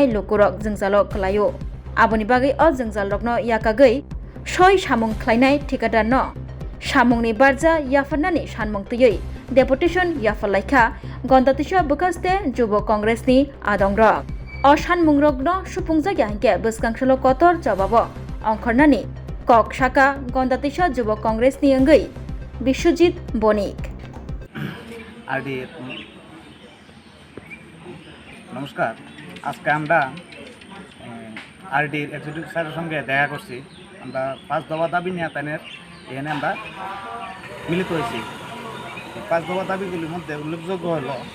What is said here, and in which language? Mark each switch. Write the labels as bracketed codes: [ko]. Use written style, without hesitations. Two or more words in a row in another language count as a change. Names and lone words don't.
[trp] लुकुरक जोंजालो खलायो आबनि बागै अ जोंजाल रकनो याकागै सय सामुं ख्लाइनाय ठिकादार न सामुंनि बारजा याफारनानि सानमंतयै डेपुटेशन याफालाइखा गन्दातिसा बुखास्ते जुब कांग्रेसनि आदंग अ सानमुं रकनो सुफुंजागिया हिंके बसकांसलो कतर जवाब अंखरनानि कक शाखा गन्दातिसा जुब कांग्रेसनि अंगै विश्वजित बणिक [bn] आरडी नमस्कार আজকে আমরা আরডির এক্সিকিউটিভ স্যারের সঙ্গে দেখা করছি আমরা 5 দফা দাবি নিয়ে তাদের এখানে আমরা মিলিত হয়েছি 5 দফা দাবিগুলির মধ্যে উল্লেখযোগ্য হলো